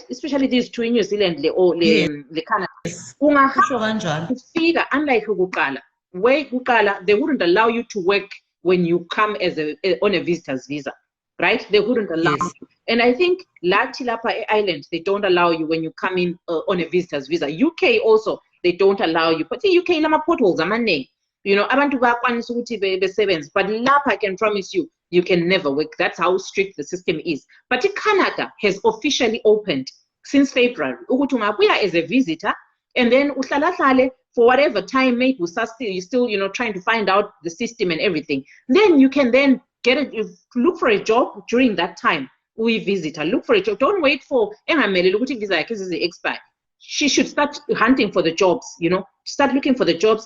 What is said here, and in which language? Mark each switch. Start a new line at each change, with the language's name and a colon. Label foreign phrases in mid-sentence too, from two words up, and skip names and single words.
English: Especially these two in New Zealand or the Canada. Unlike where they wouldn't allow you to work when you come as on a visitor's visa, right? They wouldn't allow you. And I think Lapa Island, they don't allow you when you come in on a visitor's visa. UK also, they don't allow you. But the UK lama potholes, you know,
North Ndebele: abantu bakwanisa ukuthi besebenze.
English: But Lapa, I can promise you, you can never work. That's how strict the system is. But Canada has officially opened since February.
North Ndebele: Ukuthi ungabuya
English: as a visitor, and then for whatever time, maybe you're still, you know, trying to find out the system and everything. Then you can then look for a job during that time. We visitor, look for a job. Don't wait for visa expire. She should start hunting for the jobs, you know, start looking for the jobs.